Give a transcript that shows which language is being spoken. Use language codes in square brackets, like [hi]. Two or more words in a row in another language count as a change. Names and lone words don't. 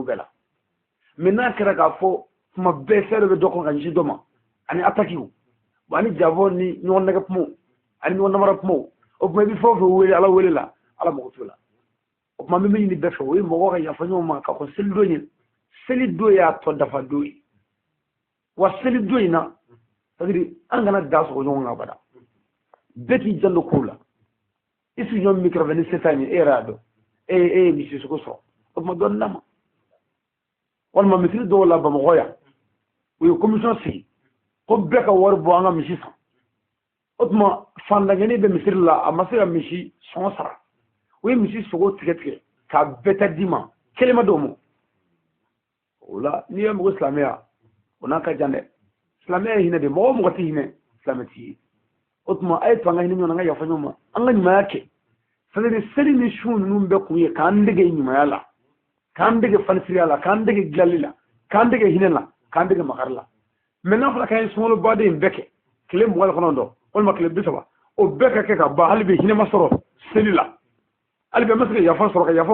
[bm] bɛɛ la mais n'a kɛra k'a fɔ tuma bɛɛ fɛn dɔ bɛ dɔ kɔnɔ ka ɲɛsin dɔ ma ani attaques ani jafɔ ni ɲɔgɔn nɛgɛ kumaw ani ɲɔgɔn namara kumaw o tuma i bɛ fɛn o fɛn wele ala wele la ala mago t'o la o tuma min bɛ ɲini bɛɛ fɛ o ye mɔgɔw ka yafa ɲɔgɔn ma ka kɔn selidon ye selidon y'a tɔ dafa don ye wa selidon in na c'est-à-dire an kana da sɔgɔ ɲɔgɔn kan abada bɛɛ k'i janto kow la i sigiɲɔgɔn min bɛ kɛrɛfɛ ni se t'a ɲɛ e yɛrɛ y'a dɔn e ye misi sogo sɔrɔ o tuma dɔɔnin d'a ma walima misiri dɔw la bamakɔ yan u ye commission sigi ko bɛɛ ka wari bɔ an ka misi san o tuma fandangɛnin bɛ misiri la a ma se ka misi sɔngɔ sara u ye misi sogo tigɛ tigɛ k'a bɛɛ ta d'i ma kelen ma d'o ma o la n'i ye mɔgɔ silamɛya o n'a ka jan dɛ silamɛya ye hinɛ de mɔgɔ o mɔgɔ tɛ hinɛ silamɛ t'i ye o tuma a ye to an ka hinɛ ɲɔgɔn na an ka yafa ɲɔgɔn ma an ka ɲumanya kɛ c'est-à-dire seli ni su ninnu bɛɛ kun ye k'an dege ɲumanya la k'an dege fanisiriya la k'an dege dilanli la k'an dege hinɛ la k'an dege makari la mais n'a fɔra k'an ye sunkalo baden in bɛɛ kɛ tile 20 kɔnɔntɔn walima tile 30 o bɛɛ ka kɛ ka ban hali bi hinɛ ma sɔrɔ seli la hali bi an ma se ka yafa sɔrɔ ka yafa